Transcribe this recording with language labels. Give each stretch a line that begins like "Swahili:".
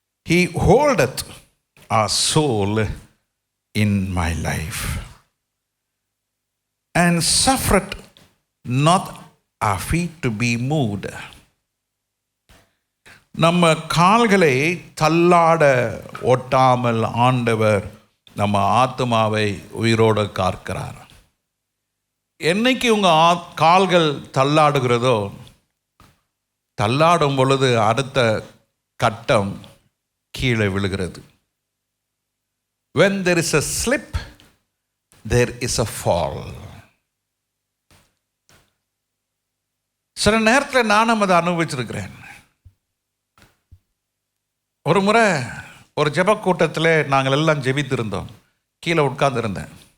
English: He holdeth our soul in my life and suffereth not our feet to be moved.
Tamil: நம்ம கால்களை தள்ளாட ஒட்டாமல் ஆண்டவர் நம்ம ஆத்துமாவை உயிரோடு காக்கிறார். என்னைக்கு உங்கள் கால்கள் தள்ளாடுகிறதோ, தள்ளாடும் பொழுது அடுத்த கட்டம் கீழே விழுகிறது.
English: When there is a slip, there is a fall.
Tamil: சில நேரத்தில் நானும் அதை அனுபவிச்சிருக்கிறேன். ஒரு முறை ஒரு ஜெப கூட்டத்தில் நாங்கள் எல்லாம் ஜெபித்திருந்தோம். கீழே உட்கார்ந்துருந்தேன்.